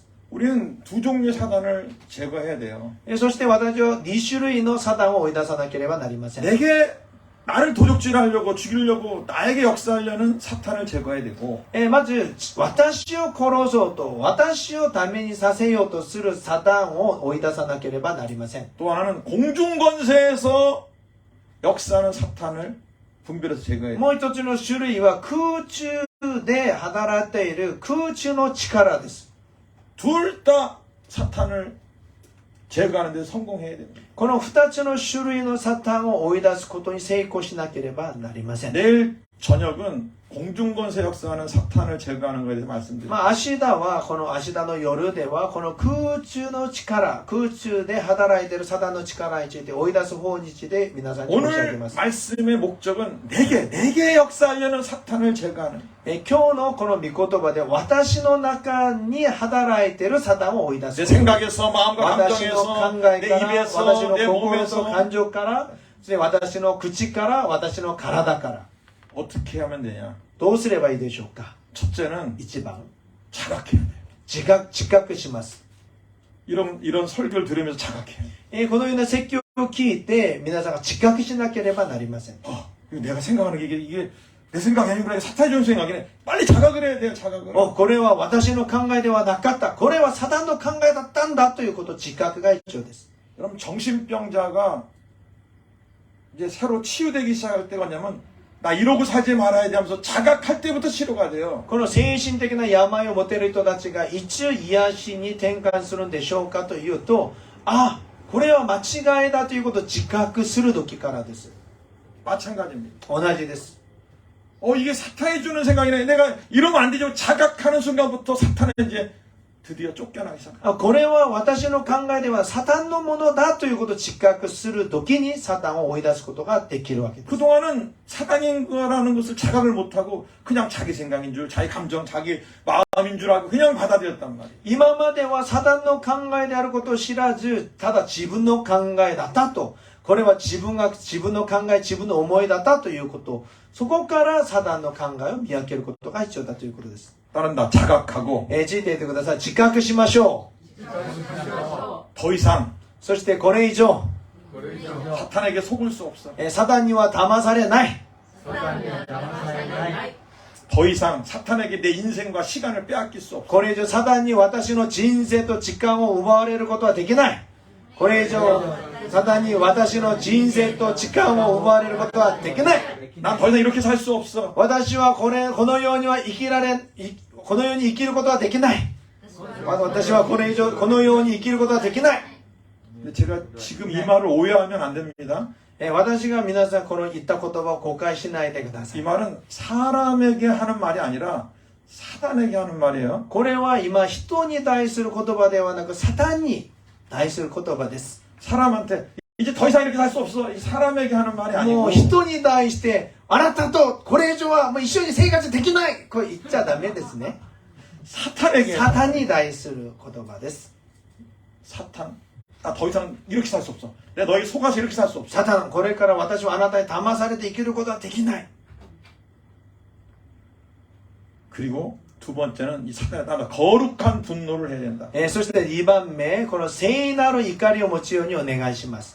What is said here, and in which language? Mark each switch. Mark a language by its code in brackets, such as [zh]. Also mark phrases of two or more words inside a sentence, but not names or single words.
[ko] 우리는 두 종류의 사단을 제거해야 돼요. [ja] そして私は2種類のサタンを追い出さなければなりません。 [ko] 내게 나를 도적질하려고 죽이려고 나에게 역사하려는 사탄을 제거해야 되고 [ja] まず私を殺そうと私をダメにさせようとするサタンを追い出さなければなりません。 [ko] 또 하나는 공중권세에서 역사하는 사탄을 분별해서 제거해야 돼요. [ja] もう一つの種類は空中で働いている空中の力です。 [ko] 둘 다 사탄을 제거하는 데 성공해야 됩니다. [ja] この2つの種類のサタンを追い出すことに成功しなければなりません。 [ko] 내일 저녁은 공중권세 역사하는 사탄을 제거하는 것에 대해서 말씀드립니다. [ja] 明日はこの明日の夜ではこの空中の力、空中で働いているサタンの力について追い出す方について皆さんに申し上げ [ko] 오늘 [ja] ます。 [ko] 말씀의 목적은 내게 역사하려는 사탄을 제거하는 [ja] 今日のこの御言葉で私の中に働いているサタンを追い出す [ko] 내 생각에서 마음과 [ja] 私の [ko] 감정에서 [ja] 考 [ko] 내 [ja] えから、 [ko] 입에서 [ja] 私の [ko] 내 [ja] 心と [ko] 몸에서 [ja] 感情から、そして私の口から、私の体から、 [ko] 어떻게 하면 되냐? [ja] どうすればいいでしょうか。 [ko] 첫째는 [ja] 一番、 [ko] 자각해야 돼요. [ja] 自覚します。 [ko] 이런 설교를 들으면서 자각해요. [ja] このような説教を聞いて、皆さんが自覚しなければなりません。 [ko] 이거 내가 생각하는 게 이게 내 생각이 아니구나. 사탄이 주는 생각이네. 빨리 자각을 해야 돼요. 자각을. [ja] これは私の考えではなかった。これはサタンの考えだったんだということ、自覚が必要です。 [ko] 여러분 정신병자가 이제 새로 치유되기 시작할 때가 뭐냐면 나 이러고 살지 말아야 돼 하면서 자각할 때부터 치료가 돼요. [ja] この精神的な病を持てる人たちがいつ癒しに転換するんでしょうかというと、これは間違いだということを自覚する時からです。 [ko] 마찬가지입니다. [ja] 同じです。 [ko] 이게 사탄이 주는 생각이네. 내가 이러면 안 되죠. 자각하는 순간부터 사탄은 이제 드디어 쫓겨나기 시작합니다. [ja] これは私の考えではサタンのものだということを自覚する時にサタンを追い出すことができるわけです。 [ko] 그동안은 사단인 거라는 것을 자각을 못하고 그냥 자기 생각인 줄, 자기 감정, 자기 마음인 줄 알고 그냥 받아들였단 말이에요. [ja] 今まではサタンの考えであることを知らず、ただ自分の考えだったと。これは自分の考え、自分の思いだったということ。そこからサタンの考えを見分けることが必要だということです。 [ko] 따른다. 자각하고 [ja] ついていてください。自覚しましょう。 [ko] 더 이상 [ja] そしてこれ以上、 [ko] 사탄에게 속을 수 없어. [ja] サタンには騙されない。 [ko] 더 이상 사탄에게 내 인생과 시간을 빼앗길 수 없어. [ja] これ以上サタンに私の人生と時間を奪われることはできない。これ以上サタンに私の人生と時間を奪われることはできない。 [ko] 난 더 이상 이렇게 살 수 없어. [ja] 私はこのようにはこのように生きることはできない。私はこれ以上このように生きることはできない。 [ko] 근데 제가 지금 이 말을 오해하면 안 됩니다. [ja] 私が皆さんこの言った言葉を誤解しないでくださ [ko] 이 [ja] い。 [ko] 말은 사람에게 하는 말이 아니라 사단에게 하는 말이에요. [ja] これは今人に対する言葉ではなくサタンに対する言葉です。 [ko] 사람한테 이제 더 이상 이렇게 살 수 없어. 이 사람에게 하는 말이 [ja] も [ko] 아니고 [ja] う人に対してあなたとこれ以上はもう一緒に生活できないこれ言っちゃダメですね。 [ko] 사탄에게 [ja] サタンに対する言葉です。 [ko] 사탄. 나 더 이상 이렇게 살 수 없어. 내가 너에게 속아서 이렇게 살 수 없어. [ja] サタン、これから私はあなたに騙されて生きることはできない。 [ko] 그리고 두 번째는 이 사탄에 따라 거룩한 분노를 해야 된다. [ja] そして2番目、この聖なる怒りを持つようにお願いします。